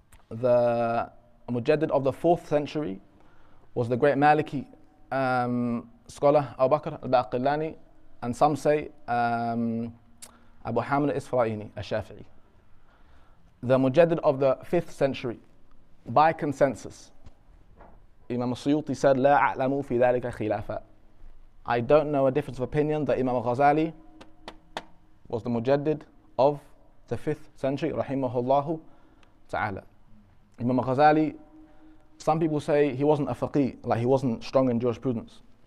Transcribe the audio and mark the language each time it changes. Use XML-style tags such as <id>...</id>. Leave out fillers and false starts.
<en>The Mujaddid of the fourth century was the great Maliki scholar Abu Bakr al-Baqillani, and some say Abu Hamid al-Isfaraini al-Shafi'i. The Mujaddid of the 5th century, by consensus,</en> <ar>Imam al-Suyuti said, لا أعلم في ذلك خلافا.</ar> <en>I don't know a difference of opinion that Imam al-Ghazali was the mujaddid of the 5th century, rahimahullahu ta'ala. Imam al-Ghazali, some people say he wasn't a faqih, like he wasn't strong in jurisprudence.</en>